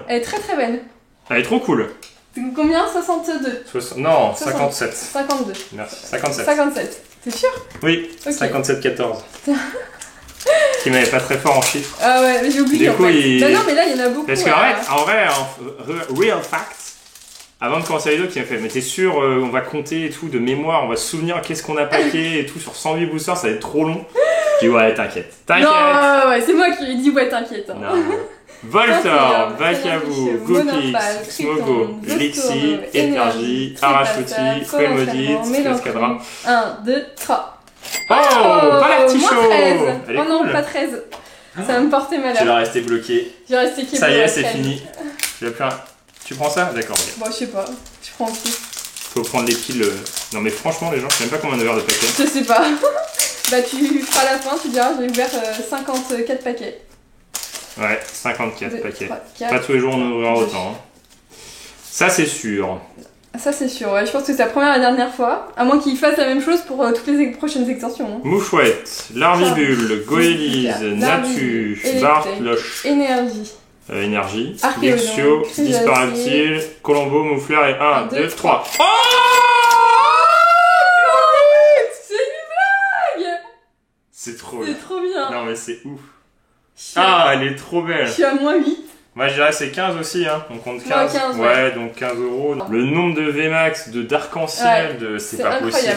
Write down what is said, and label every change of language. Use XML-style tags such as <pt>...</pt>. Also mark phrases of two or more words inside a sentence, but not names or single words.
<fr>Elle est très très belle. Elle est trop cool. Combien? 62? Non, 57. 52. Merci, 57. 57. T'es sûr? Oui, okay. 57-14. Qui m'avait pas très fort en chiffres. Ah ouais, mais j'ai oublié. Du coup, bah non, mais là, il y en a beaucoup. Parce qu'en vrai,</fr> <en>real fact,</en> <fr>avant de commencer la vidéo, qui m'a fait, mais t'es sûr, on va compter et tout, de mémoire, on va se souvenir qu'est-ce qu'on a paqué et tout, sur 108 boosters, ça va être trop long. Je dis, ouais, t'inquiète. Non, ouais, c'est moi qui lui ai dit, ouais, t'inquiète. Hein. Voltor, Vakavu, Gopix, Smogo, Lixi, Énergie, Arachuti, Frémodite, Cascadra. 1, 2, 3. Oh, pas la petite show. Oh non, pas 13. Ça va me porter malheur. Tu vas rester bloqué. Je vais rester Ça y est, c'est fini. Tu prends ça? D'accord, ok. Bon, je sais pas. Je prends aussi. Faut prendre les piles. Non, mais franchement, les gens, je sais même pas combien de verres de paquets. Je sais pas. Bah, tu feras la fin, tu diras, j'ai ouvert 54 paquets. Ouais, 54 paquets. 3, 4, pas tous les jours on ouvrira autant. Hein. Ça, c'est sûr. Ça, c'est sûr. Ouais. Je pense que c'est la première et la dernière fois. À moins qu'ils fassent la même chose pour toutes les prochaines extensions. Hein. Mouchouette, Larvibule, Goélise, Natu, Bartloche, Énergie, Lexio, Disparaptile, Colombo, Moufleur et 1, 2, 3. Oh! C'est une blague! C'est trop bien. C'est trop bien. Non, mais c'est ouf. Ah, elle est trop belle. Je suis à moins 8. Moi je dirais c'est 15 aussi, hein. On compte 15. 15 ouais, donc 15 euros. Le nombre de VMAX, d'arc-en-ciel, c'est pas possible.</fr>